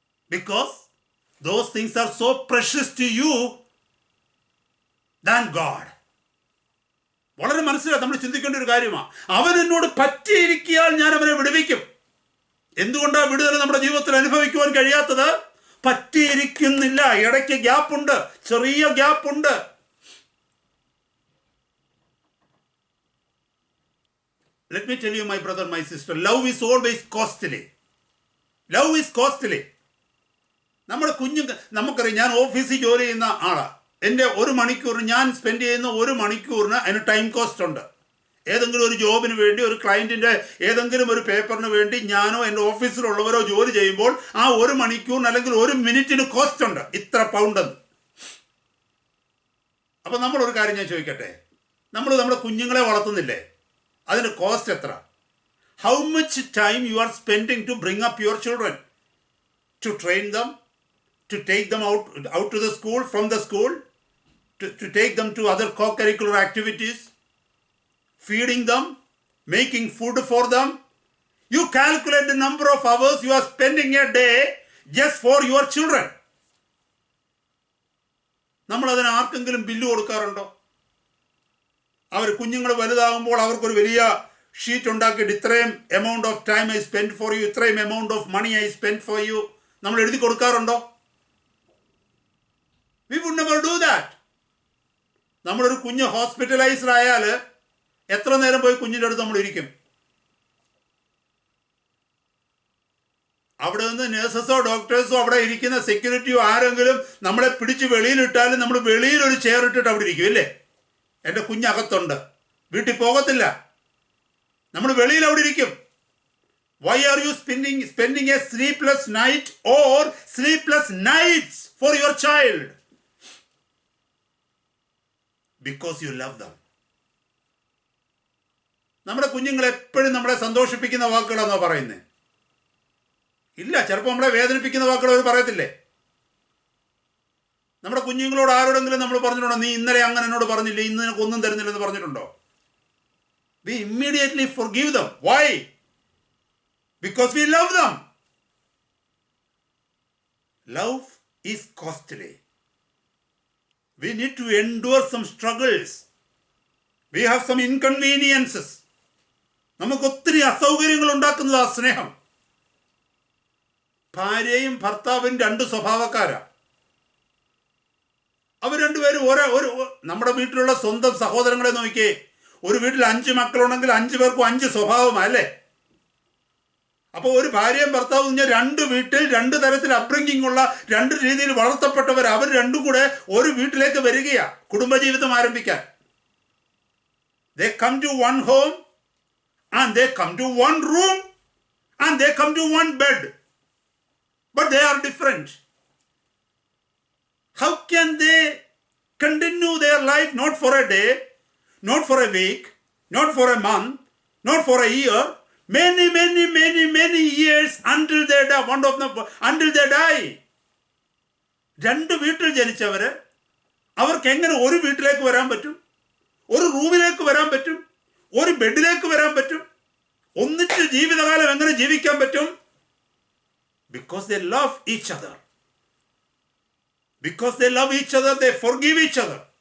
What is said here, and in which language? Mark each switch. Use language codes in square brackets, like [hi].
[en] Because those things are so precious to you than God. [ml] വളരെ മനസ്സിലായി, നമ്മൾ ചിന്തിക്കേണ്ട ഒരു കാര്യമാണ്. അവൻ എന്നോട് പറ്റിയിരിക്കിയാൽ ഞാൻ അവനെ വിടുവിക്കും. എന്തുകൊണ്ടാണ് വിടുതൽ നമ്മുടെ ജീവിതത്തിൽ അനുഭവിക്കുവാൻ കഴിയാത്തത്? പറ്റിയിരിക്കുന്നില്ല. ഇടയ്ക്ക് ഗ്യാപ്പുണ്ട്, ചെറിയ ഗ്യാപ്പുണ്ട്. [en] Let me tell you, my brother, my sister, love is always costly. Love is costly. [ml] നമ്മുടെ നമുക്കറിയാം, ഞാൻ ഓഫീസിൽ ജോലി ചെയ്യുന്ന ആളാണ്. എൻ്റെ ഒരു മണിക്കൂറിന് ഞാൻ സ്പെൻഡ് ചെയ്യുന്ന ഒരു മണിക്കൂറിന് അതിന് ടൈം കോസ്റ്റ് ഉണ്ട്. ഏതെങ്കിലും ഒരു ജോബിന് വേണ്ടി, ഒരു ക്ലയൻറ്റിൻ്റെ ഏതെങ്കിലും ഒരു പേപ്പറിന് വേണ്ടി ഞാനോ എൻ്റെ ഓഫീസിലുള്ളവരോ ജോലി ചെയ്യുമ്പോൾ ആ ഒരു മണിക്കൂറിന് അല്ലെങ്കിൽ ഒരു മിനിറ്റിന് കോസ്റ്റ് ഉണ്ട്, ഇത്ര പൗണ്ടെന്ന്. അപ്പോൾ നമ്മളൊരു കാര്യം ഞാൻ ചോദിക്കട്ടെ, നമ്മൾ നമ്മുടെ കുഞ്ഞുങ്ങളെ വളർത്തുന്നില്ലേ? അതിന് കോസ്റ്റ് എത്ര? [en] How much time you are spending to bring up your children, to train them, to take them out to the school, from the school, to take them to other co-curricular activities, feeding them, making food for them. You calculate the number of hours you are spending a day just for your children. [ml] നമ്മൾ അതിന് ആർക്കെങ്കിലും bill കൊടുക്കാറുണ്ടോ? അവർ കുഞ്ഞുങ്ങൾ വലുതാകുമ്പോൾ അവർക്കൊരു വലിയ sheet ഉണ്ടാക്കിയിട്ട് ഇത്രയും [en] amount of time I spend for you, [ml] ഇത്രയും [en] amount of money I spend for you [ml] നമ്മൾ എഴുതി കൊടുക്കാറുണ്ടോ? [en] We would never do that. [ml] നമ്മളൊരു കുഞ്ഞ് ഹോസ്പിറ്റലൈസ്ഡ് ആയാൽ എത്ര നേരം പോയി കുഞ്ഞിൻ്റെ അടുത്ത് നമ്മൾ ഇരിക്കും? അവിടെ നിന്ന് നേഴ്സസോ ഡോക്ടേഴ്സോ അവിടെ ഇരിക്കുന്ന സെക്യൂരിറ്റിയോ ആരെങ്കിലും നമ്മളെ പിടിച്ച് വെളിയിലിട്ടാലും നമ്മൾ വെളിയിലൊരു ചെയർ ഇട്ടിട്ട് അവിടെ ഇരിക്കും, ഇല്ലേ? എൻ്റെ കുഞ്ഞകത്തുണ്ട്, വീട്ടിൽ പോകത്തില്ല, നമ്മൾ വെളിയിൽ അവിടെ ഇരിക്കും. [en] Why are you spending a sleepless night or sleepless nights for your child? Because you love them. [ml] നമ്മുടെ കുഞ്ഞുങ്ങൾ എപ്പോഴും നമ്മളെ സന്തോഷിപ്പിക്കുന്ന വാക്കുകളാണോ പറയുന്നത്? ഇല്ല, ചിലപ്പോൾ നമ്മളെ വേദനിപ്പിക്കുന്ന വാക്കുകൾ അവർ പറയത്തില്ലേ? നമ്മുടെ കുഞ്ഞുങ്ങളോട് ആരോടെങ്കിലും നമ്മൾ പറഞ്ഞിട്ടുണ്ടോ, നീ ഇന്നലെ അങ്ങനെ എന്നോട് പറഞ്ഞില്ലേ, ഇന്ന് നിനക്ക് ഒന്നും തരുന്നില്ലെന്ന് പറഞ്ഞിട്ടുണ്ടോ? [en] We immediately forgive them. Why? Because we love them. Love is costly. We need to endure some struggles. We have some inconveniences. [ml] നമുക്ക് ഒത്തിരി അസൗകര്യങ്ങൾ ഉണ്ടാക്കുന്നത് ആ സ്നേഹം. ഭാര്യയും ഭർത്താവും രണ്ട് സ്വഭാവക്കാരാ. അവർ രണ്ടുപേരും നമ്മുടെ വീട്ടിലുള്ള സ്വന്തം സഹോദരങ്ങളെ നോക്കിയേ. ഒരു വീട്ടിൽ 5 മക്കളുണ്ടെങ്കിൽ 5 പേർക്കും 5 സ്വഭാവമല്ലേ? അപ്പോൾ ഒരു ഭാര്യയും ഭർത്താവും പറഞ്ഞാൽ 2 വീട്ടിൽ 2 തരത്തിൽ അപ്ബ്രിംഗിംഗ് ഉള്ള 2 രീതിയിൽ വളർത്തപ്പെട്ടവർ, അവർ രണ്ടും കൂടെ ഒരു വീട്ടിലേക്ക് വരികയാ കുടുംബജീവിതം ആരംഭിക്കാൻ. [en] They come to one home and they come to one room and they come to one bed. different. How can they continue their life not for a day, not for a week, not for a month, not for a year, many years until they die, until they die? [ml] രണ്ട് വീട്ടിൽ ജനിച്ചവര് അവർക്ക് എങ്ങനെ ഒരു വീട്ടിലേക്ക് വരാൻ പറ്റും, ഒരു റൂമിലേക്ക് വരാൻ പറ്റും, ഒരു ബെഡിലേക്ക് വരാൻ പറ്റും, ഒന്നിച്ച് ജീവിതകാലം എങ്ങനെ ജീവിക്കാൻ പറ്റും? [en] Because they love each other. Because they love each other, they forgive each other.